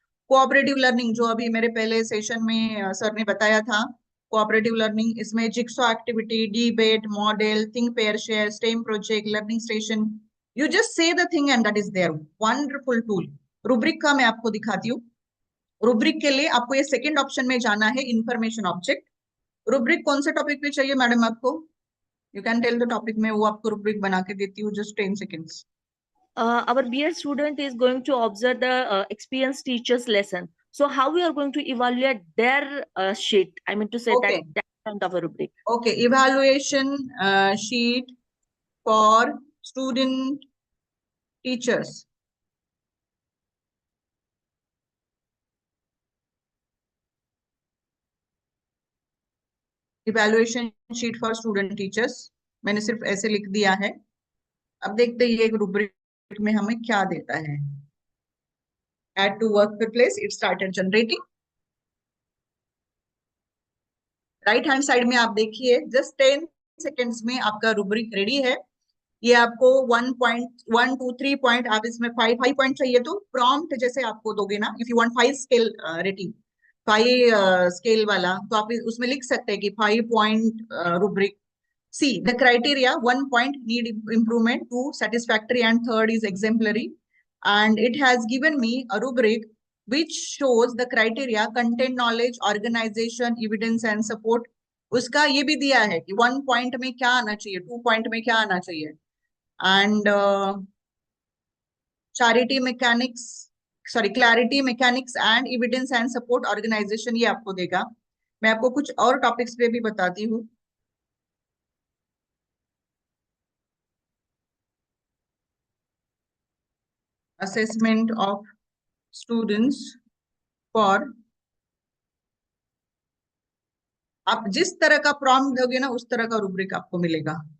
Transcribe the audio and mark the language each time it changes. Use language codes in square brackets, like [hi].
[hi] Cooperative learning जो अभी मेरे पहले सेशन में सर ने बताया था, कोऑपरेटिव लर्निंग, इसमें jigsaw activity, debate, model, think pair share, stem project, learning station, [en] You just say the thing and that is there, wonderful tool. [hi] Rubric का मैं आपको दिखाती हूँ। रुब्रिक के लिए आपको ये सेकंड ऑप्शन में जाना है, इंफॉर्मेशन ऑब्जेक्ट। रुब्रिक कौन से टॉपिक पे चाहिए मैडम आपको? [en] you can tell the topic, [hi] में वो आपको रुब्रिक बना के देती हूँ, just 10 seconds. [en] Our BEd student is going to observe the experienced teacher's lesson. So how we are going to evaluate their sheet? I mean to say Okay. that kind of a rubric. Okay, evaluation sheet for student teachers. Evaluation sheet for student teachers, [hi] मैंने सिर्फ ऐसे लिख दिया है। अब देखते हैं ये रूब्रिक में हमें क्या देता है। [en] Add to work place, it started generating. [hi] Right hand side में आप देखिए, जस्ट 10 seconds में आपका रूब्रिक रेडी है। ये आपको 1 point 1 2 3 पॉइंट, आप इसमें 5 पॉइंट चाहिए तो प्रॉम्प्ट जैसे आपको दोगे ना, [en] if you want 5 scale rating, [hi] 5 scale वाला, तो आप उसमें लिख सकते हैं कि 5 point rubric. [en] See, the criteria, 1 point need improvement, 2 satisfactory, and 3rd is exemplary. And it has given me a rubric which shows the criteria: content, knowledge, organization, evidence, and support. [hi] उसका ये भी दिया है कि 1 point में क्या आना चाहिए, 2 point में क्या आना चाहिए। [en] And charity mechanics, sorry, clarity mechanics and evidence and support organization [hi] ये आपको देगा। मैं आपको कुछ और टॉपिक्स पे भी बताती हूँ। [en] Assessment of students for, [hi] आप जिस तरह का प्रॉम्प्ट दोगे ना उस तरह का रूब्रिक आपको मिलेगा।